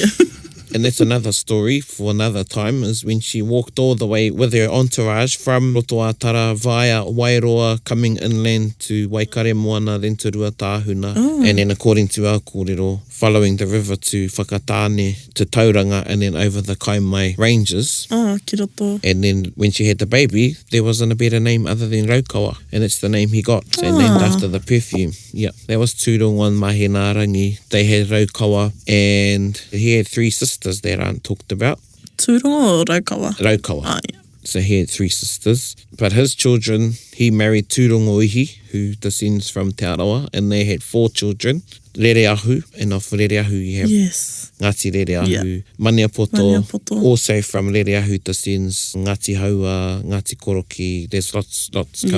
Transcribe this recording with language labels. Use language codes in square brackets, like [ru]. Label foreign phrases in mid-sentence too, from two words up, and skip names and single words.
[en] And that's another story for another time, is when she walked all the way with her entourage from Roto Ātara via Wairoa, coming inland to Waikare Moana, then to Ruatahuna. And then according to our kōrero, following the river to Whakatāne, to Tauranga, and then over the Kaimai Ranges. [mi] Oh, ki roto. [en] And then when she had the baby, there wasn't a better name other than Raukawa. And it's the name he got. So named after the perfume. Yeah, that was Tūrongo and Mahinarangi. They had Raukawa, and he had 3 sisters that aren't talked about. Tūrongo o Raukawa? Raukawa. Oh, yeah. So he had 3 sisters. But his children, he married Tūrongo Ihi, who descends from Te Arawa, and they had 4 children. Rereahu, and of Rereahu you have Yes. Ngati Rereahu, Yeah. Maniapoto, Maniapoto. also from Rereahu descends Ngati Haua, Ngati Koroki, there's lots come